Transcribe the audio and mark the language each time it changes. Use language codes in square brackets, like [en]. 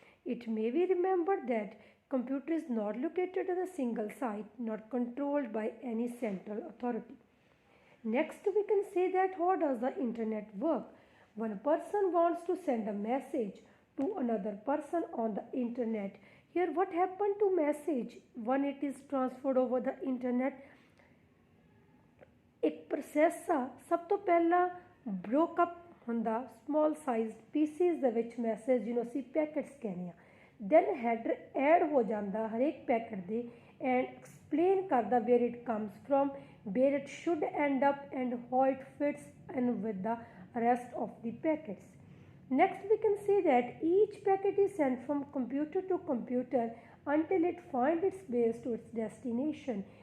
[en] It may be remembered that computer is not located at a single site, not controlled by any central authority. Next, we can say that how does the internet work? One person wants to send a message to another person on the internet. Here what happened to message when it is transferred over the internet? [pa] एक process ਆ, ਸਭ ਤੋਂ ਪਹਿਲਾਂ [en] broke up [pa] ਹੁੰਦਾ [en] small sized pieces [pa] ਦੇ ਵਿੱਚ message ਜਿਹਨੂੰ ਅਸੀਂ ਪੈਕਟਸ ਕਹਿੰਦੇ ਆ। [en] then header add [pa] ਹੋ ਜਾਂਦਾ ਹਰੇਕ ਪੈਕਟ ਦੇ [en] and explain [pa] ਕਰਦਾ [en] where it comes from, where it should end up and how it fits in with the rest of the packets. Next, we can say that each packet is sent from computer to computer until it finds its way to its destination.